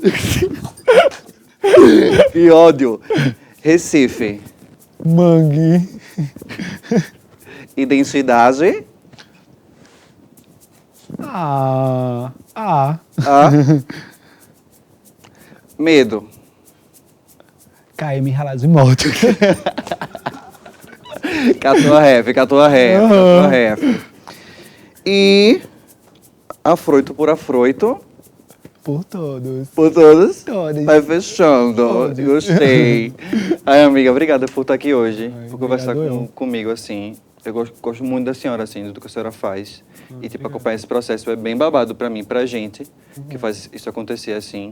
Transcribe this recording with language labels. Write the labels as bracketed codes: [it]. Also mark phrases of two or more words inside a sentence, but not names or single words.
[pt] E ódio. Recife. Mangue. Identidade. Ah. A. Medo. KM ralados e morto. Catua ref, catua ref, catua ref. E afroito por afroito. Por todos. Por todos. Todos. Vai fechando. Todos. Gostei. Ai, amiga, obrigada por estar aqui hoje. Ai, por conversar obrigado eu. comigo, assim. Eu gosto muito da senhora, assim, do que a senhora faz. E, tipo, acompanhar esse processo é bem babado pra mim, pra gente, que faz isso acontecer, assim.